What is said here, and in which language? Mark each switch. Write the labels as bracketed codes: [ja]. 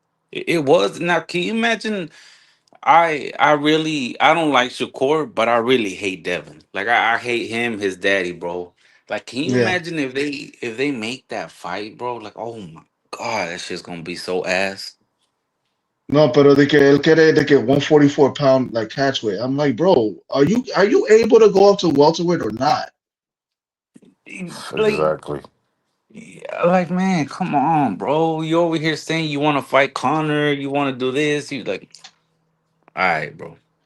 [en] It was now. Can you imagine? I don't like Shakur, but I really hate Devin. Like I hate him, his daddy, bro. Like, can you Yeah. imagine if they make that fight, bro? Like, oh my. God, that shit's gonna be so ass. [es] No, pero de que él quiere de que [en] 144 pound like catch weight. I'm like, bro, are you able to go up to welterweight or not? Like, Exactly. yeah, like, man, come on, bro. You over here saying you want to fight Connor, you want to do this. You like, all right, bro.